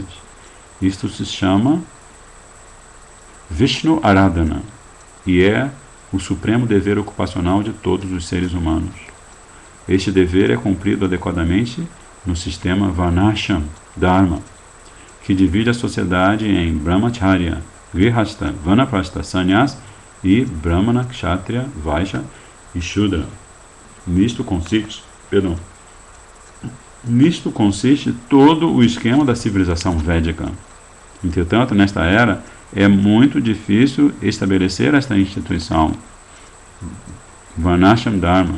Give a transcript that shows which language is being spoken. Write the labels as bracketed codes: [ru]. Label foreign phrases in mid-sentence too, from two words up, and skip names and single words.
[pt] Isto se chama Vishnu Aradhana, e é o supremo dever ocupacional de todos os seres humanos. Este dever é cumprido adequadamente no sistema Varnashram Dharma, que divide a sociedade em Brahmacharya, Grihastha, Vanaprastha, Sannyas e Brahmana, Kshatriya, Vaishya e Shudra. Nisto consiste, perdão, nisto consiste todo o esquema da civilização védica. Entretanto, nesta era, é muito difícil estabelecer esta instituição, Varnashram Dharma.